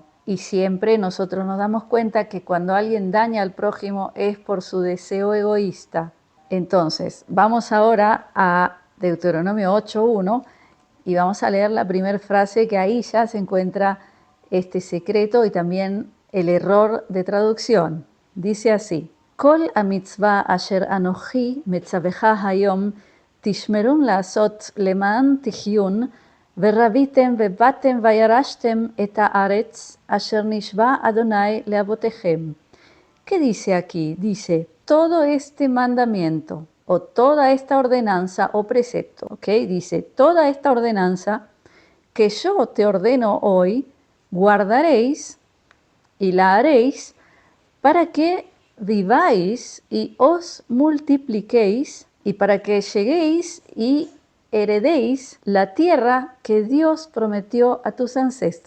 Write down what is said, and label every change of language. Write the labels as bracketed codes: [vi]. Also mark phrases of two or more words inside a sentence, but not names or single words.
[es] Y siempre nosotros nos damos cuenta que cuando alguien daña al prójimo es por su deseo egoísta. Entonces, vamos ahora a Deuteronomio 8:1 y vamos a leer la primera frase, que ahí ya se encuentra este secreto y también el error de traducción. Dice así: [he] כל המצוה אשר אנכי מצוך היום תשמרון לעשות למען תחיון ורביתם ובאתם וירשתם את הארץ אשר נשבע אדוני לאבותיכם. [es] ¿Qué dice aquí? Dice, todo este mandamiento o toda esta ordenanza o precepto, ¿ok? Dice, toda esta ordenanza que yo te ordeno hoy, guardaréis y la haréis para que viváis y os multipliquéis y para que lleguéis y heredéis la tierra que Dios prometió a tus ancestros.